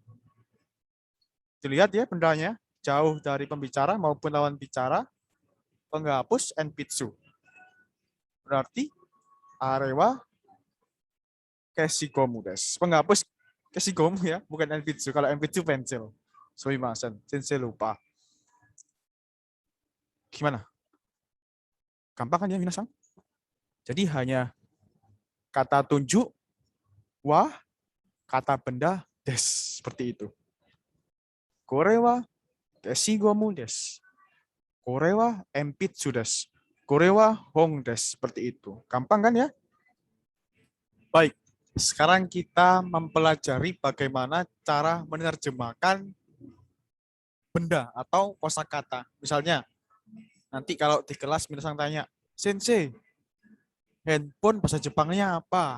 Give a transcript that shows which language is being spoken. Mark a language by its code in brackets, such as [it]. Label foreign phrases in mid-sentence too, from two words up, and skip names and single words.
[id] Dilihat ya bendanya, jauh dari pembicara maupun lawan bicara, penghapus enpitsu. [ja] Berarti あれは消しゴムです. [id] Penghapus keshigomu ya, bukan enpitsu. Kalau enpitsu pensil. [ja] すみません、先生 [id] lupa. Gimana? Gampang kan ya minasang? Jadi hanya kata tunjuk, wa, kata benda, des. Seperti itu. [ja] これは消しゴムです. これは鉛筆です。これは本です. [id] Seperti itu. Gampang kan ya? Baik. Sekarang kita mempelajari bagaimana cara menerjemahkan benda atau kosakata. Misalnya, nanti kalau di kelas minasang tanya, Sensei, handphone bahasa Jepangnya apa?